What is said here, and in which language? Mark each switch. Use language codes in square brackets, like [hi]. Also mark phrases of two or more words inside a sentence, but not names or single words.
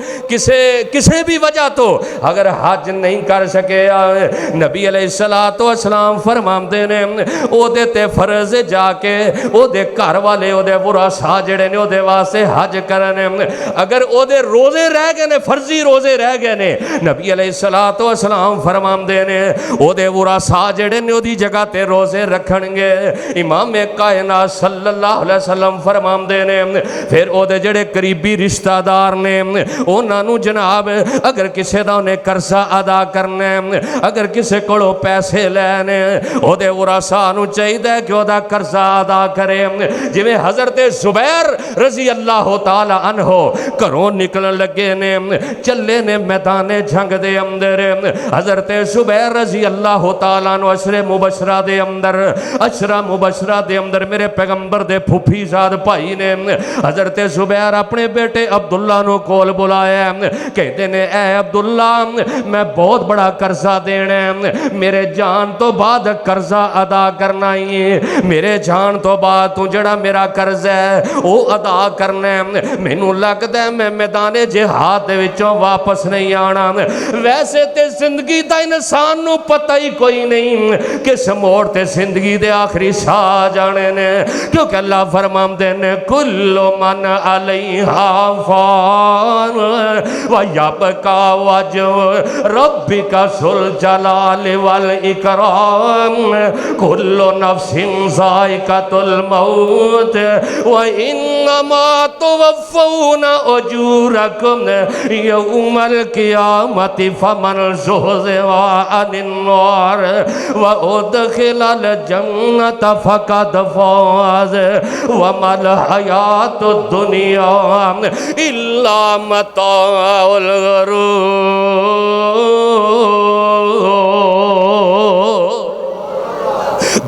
[pa] کسے بھی وجہ تو اگر حج نہیں کر سکے، نبی [ar] عليه الصلاة والسلام [pa] فرماندے نے اوہدے تے فرض جاکے اوہدے گھر والے اوہدے ورثا جیہڑے نے اوہدے واسطے حج کرن. اگر اوہدے روزے رہ گئے نے، فرضی روزے رہ گئے نے، نبی [ar] عليه الصلاة والسلام [pa] فرماندے نے اوہدے ورثا جیہڑے نے اوہدی جگہ تے روزے رکھنگے. امام کائنات [ar] صلى الله عليه وسلم [pa] فرماندے نے فیر اوہدے جیہڑے قریبی رشتہ دار نے اوہناں نوں جناب اگر کسے دا انہیں قرضہ ادا کرنا ہے، اگر کسے کولوں پیسے لینے، اوہدے ورثا نوں چاہیدا کہ اوہدا قرضہ ادا کرے. جویں حضرت زبیر [ar] رضي الله تعالى عنه [pa] گھروں نکلن لگے نے، چلے نے میدان جنگ دے اندر. حضرت زبیر [ar] رضي الله تعالى عنه [pa] عشرہ مبشرہ دے اندر، عشرہ مبشرہ دے اندر میرے پیغمبر دے پھپھی زاد بھائی نے حضرت زبیر اپنے بیٹے عبداللہ نوں کول بلایا. کہتے نے اے عبداللہ میں بہت بڑا قرضہ دینا ہے، میرے جان تو بعد قرضہ ادا کرنا ہی ہے، میرے جان تو بعد تو جیہڑا میرا قرضہ ہے او ادا کرنا ہے. مینوں لگتا ہے میں میدان جہاد دے وچوں واپس نہیں آنا. ویسے تے زندگی دا انسان نوں پتہ ہی کوئی نہیں کس موڑ تے زندگی دے آخری ساہ جانے نے، کیونکہ اللہ فرماندے نے کل [ar] كل من عليها فان ويبقى وجه ربك ذو الجلال والإكرام كل نفس ذائقة الموت وإنما توفون أجوركم يوم القيامة فمن زحزح عن النار وأدخل الجنة فقد فاز وما الحياة الدنيا إلا متاع الغرور.